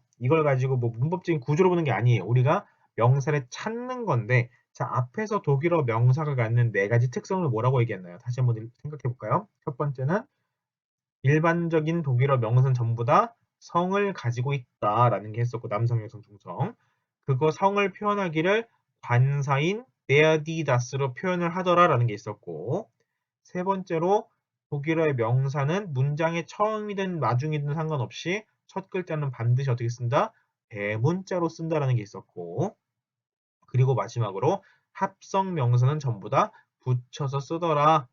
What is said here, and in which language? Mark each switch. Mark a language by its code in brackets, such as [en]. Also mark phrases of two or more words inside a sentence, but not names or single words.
[ko] 이걸 가지고 뭐 문법적인 구조로 보는 게 아니에요. 우리가 명사를 찾는 건데 자, 앞에서 독일어 명사가 갖는 네 가지 특성을 뭐라고 얘기했나요? 다시 한번 생각해 볼까요? 첫 번째는 일반적인 독일어 명사는 전부 다 성을 가지고 있다라는 게 했었고 남성, 여성, 중성. 그거 성을 표현하기를 관사인 [de] der, die, [ko] das로 표현을 하더라라는 게 있었고 세 번째로 독일어의 명사는 문장의 처음이든 마중이든 상관없이 첫 글자는 반드시 어떻게 쓴다? 대문자로 쓴다라는 게 있었고 그리고 마지막으로 합성 명사는 전부 다 붙여서 쓰더라.